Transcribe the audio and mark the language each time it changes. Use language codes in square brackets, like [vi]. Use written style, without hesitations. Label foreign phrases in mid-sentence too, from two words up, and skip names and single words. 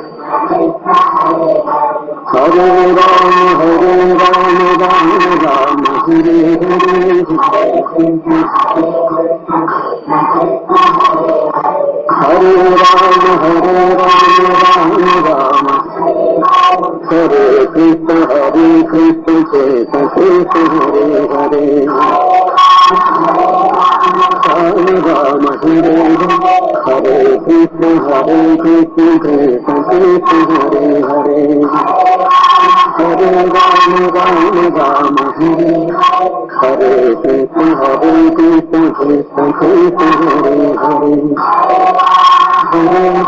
[sa] हरे राम राम हरे हरे, हरे राम राम हरे कृष्ण कृष्ण कृष्ण हरे हरे, हरे राम हरे कृष्ण कृष्ण कृष्ण हरे हरे, हरे राम हरे हरे कृष्ण कृष्ण कृष्ण हरे हरे, हरे